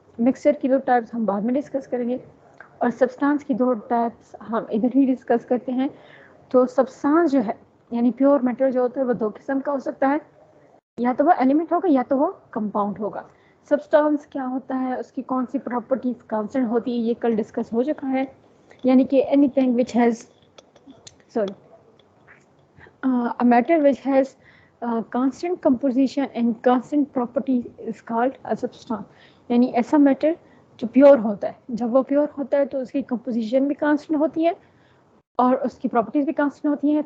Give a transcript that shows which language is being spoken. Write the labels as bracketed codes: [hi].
[ur] Mixture کی 2 types ہم بعد میں ڈسکس کریں گے, اور سبسٹانس کی 2 ٹائپس ہم ادھر ہی ڈسکس کرتے ہیں. تو سبسٹانس جو ہے, یعنی پیور میٹر جو ہوتا ہے, وہ 2 قسم کا ہو سکتا ہے. یا تو وہ ایلیمنٹ ہوگا یا تو وہ کمپاؤنڈ ہوگا. سبسٹانس کیا ہوتا ہے, اس کی کون سی پراپرٹیز کانسٹنٹ ہوتی ہے, یہ کل ڈسکس ہو چکا ہے. یعنی کہ [en] Anything which has a matter which has constant composition and constant property is called a substance. [ur] یعنی ایسا میٹر جو پیور ہوتا ہے, جب وہ پیور ہوتا ہے تو اس کی کمپوزیشن بھی کانسٹنٹ ہوتی ہے اور اس کی پراپرٹیز بھی کانسٹنٹ ہوتی ہیں.